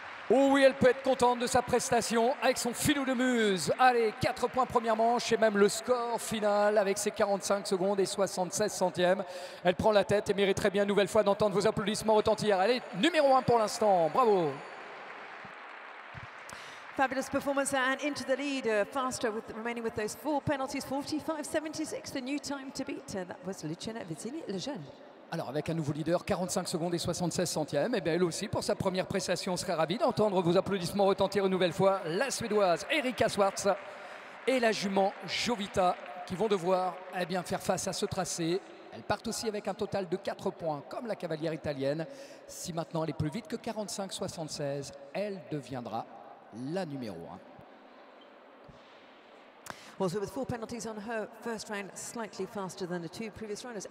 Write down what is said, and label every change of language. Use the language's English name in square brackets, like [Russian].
[French] Oh oui, elle peut être contente de sa prestation avec son filou de Muse. Allez, 4 points première manche et même le score final avec ses 45 secondes et 76 centièmes. Elle prend la tête et mériterait bien une nouvelle fois d'entendre vos applaudissements retentir. Elle est numéro 1 pour l'instant. Bravo! [English] Fabulous performance there and into the lead, faster remaining with those 4 penalties, 45.76, the new time to beat. That was Luciana Vizzini, le jeune. [French] Alors avec un nouveau leader, 45 secondes et 76 centièmes, et bien elle aussi pour sa première prestation serait ravie d'entendre vos applaudissements retentir une nouvelle fois. La Suédoise Erika Swartz et la jument Jovita qui vont devoir faire face à ce tracé. Elles partent aussi avec un total de 4 points comme la cavalière italienne. Si maintenant elle est plus vite que 45-76, elle deviendra la numéro 1. [English] Also with 4 penalties on her first round, slightly faster than the 2 previous runners.